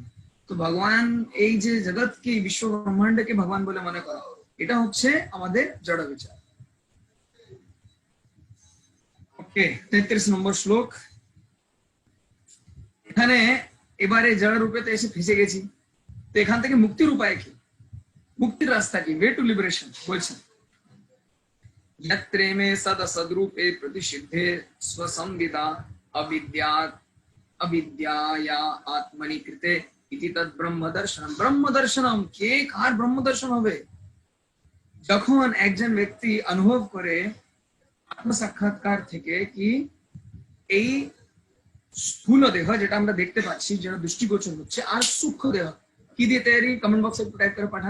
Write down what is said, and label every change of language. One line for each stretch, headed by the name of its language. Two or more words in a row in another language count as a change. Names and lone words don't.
Bangla: তো ভগবান এই যে জগৎ কি বিশ্ব ব্রহ্মাণ্ডকে ভগবান বলে মনে করা, এটা হচ্ছে আমাদের জড় বিচার। ওকে, 33 নম্বর শ্লোক। এখানে এবারে জড় রূপেতে এসে ফেসে গেছি, তো এখান থেকে মুক্তির উপায় কি, মুক্তির রাস্তা কি,
English: way to liberation
Bangla: বলছেন।
Sanskrit: यत्रेमे सदसद्रूपे प्रतिषिद्धे स्वसंविदा अविद्याया आत्मनि कृते इति तद ब्रह्म दर्शनम। ब्रह्म दर्शनम
Bangla: কে কার ব্রহ্ম দর্শন হবে? যখন একজন ব্যক্তি অনুভব করে আত্ম সাক্ষাৎকার থেকে কি এই স্থূল দেহ যেটা আমরা দেখতে পাচ্ছি, যেটা দৃষ্টিগোচর হচ্ছে, আর সূক্ষ্ম দেহ কি দিয়ে তৈরি,
English: comment box
Bangla: টাইপ করে পাঠান।